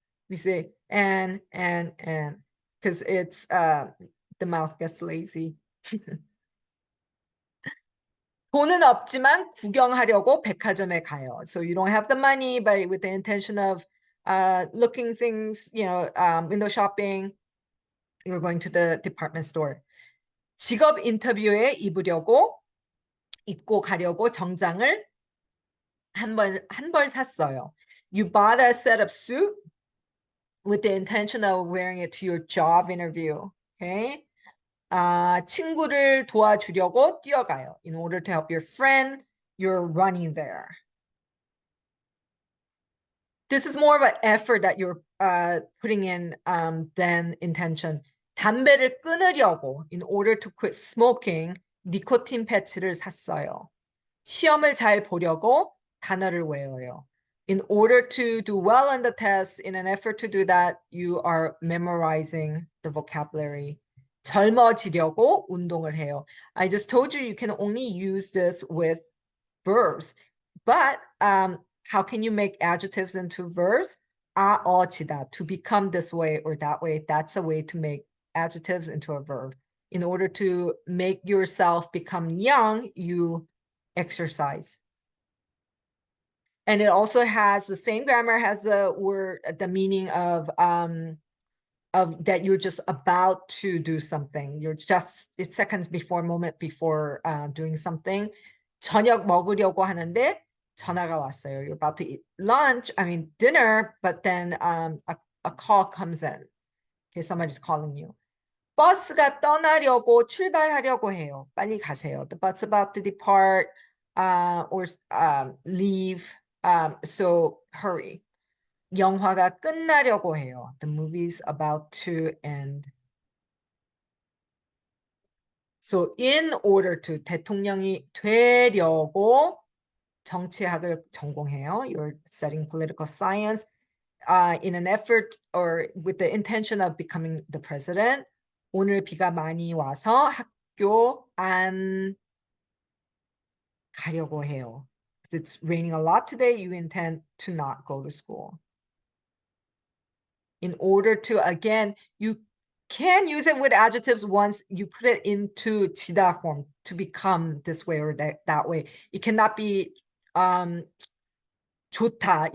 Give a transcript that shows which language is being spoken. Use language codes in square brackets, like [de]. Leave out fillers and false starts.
[en] We say and, because it's the mouth gets lazy. [ko] 돈은 없지만 구경하려고 백화점에 가요. [en] So you don't have the money, but with the intention of looking things, window shopping, you're going to the department store. [ko] 직업 인터뷰에 입고 가려고 정장을 한 벌 샀어요. [en] You bought a set of suit with the intention of wearing it to your job interview. Okay. [ko] 친구를 도와주려고 뛰어가요. [en] In order to help your friend, you're running there. This is more of an effort that you're putting in than intention. [ko] 담배를 끊으려고, [en] in order to quit smoking, [ko] 니코틴 패치를 샀어요. 시험을 잘 보려고 단어를 외워요. [en] In order to do well on the test, in an effort to do that, you are memorizing the vocabulary. [ko] 젊어지려고 운동을 해요. [en] I just told you can only use this with verbs, but how can you make adjectives into verbs? 아어지다, to become this way or that way. That's a way to make adjectives into a verb. In order to make yourself become young, you exercise. And it also has the same grammar, has the word, the meaning of that you're just about to do something. You're just, it's seconds before, moment before doing something. [ko] 저녁 먹으려고 하는데 전화가 왔어요. [en] You're about to eat lunch, I mean dinner, but then a call comes in. Okay, somebody's calling you. [ko] 버스가 떠나려고 출발하려고 해요. 빨리 가세요. [en] The bus about to depart or leave. So hurry. [ko] 영화가 끝나려고 해요. [en] The movie's about to end. So in order to, [ko] 대통령이 되려고 정치학을 전공해요. [en] You're studying political science in an effort or with the intention of becoming the president. [ko] 오늘 비가 많이 와서 학교 안 가려고 해요. [en] It's raining a lot today. You intend to not go to school. In order to, again, you can use it with adjectives once you put it into 지다 form to become this way or that way. It cannot be 좋다.